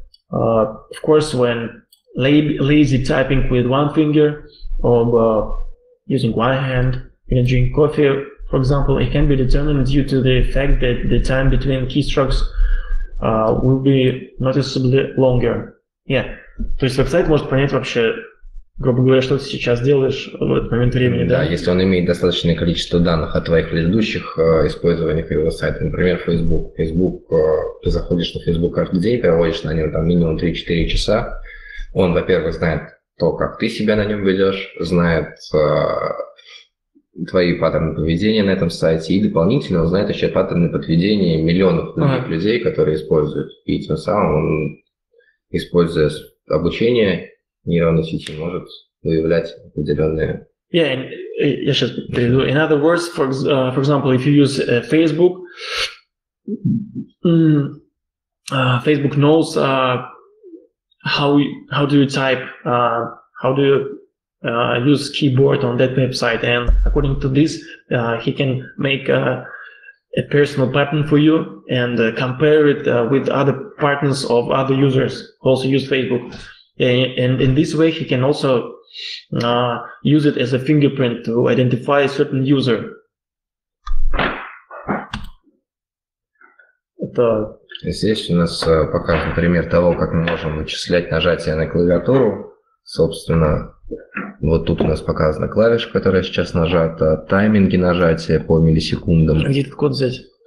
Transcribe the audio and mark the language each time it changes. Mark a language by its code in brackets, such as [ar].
[en] Of course, when lazy typing with 1 finger, of using one hand when you drink coffee, for example, it can be determined due to the fact that the time between keystrokes will be noticeably longer. Yeah. [ru] То есть веб-сайт может понять вообще, грубо говоря, что ты сейчас делаешь в этот момент времени, да? Да, если он имеет достаточное количество данных о твоих предыдущих использованиях его сайта, например, Facebook. Ты заходишь на Facebook каждый день, проводишь на нем там минимум 3-4 часа. Он, во-первых, знает то, как ты себя на нем ведешь, знает твои паттерны поведения на этом сайте, и дополнительно он знает еще паттерны поведения миллионов других людей, которые используют. И тем самым он, используя обучение нейронной сети, может выявлять определенные... Yeah, я сейчас переведу. [en] In other words, for example, if you use Facebook, Facebook knows how do you type, how do you use keyboard on that website, and according to this, he can make a personal pattern for you and compare it with other partners of other users who also use Facebook. And in this way, he can also use it as a fingerprint to identify a certain user. [ru] Здесь у нас показан пример того, как мы можем вычислять нажатие на клавиатуру. Собственно, вот тут у нас показана клавиша, которая сейчас нажата, тайминги нажатия по миллисекундам. Где этот код взять?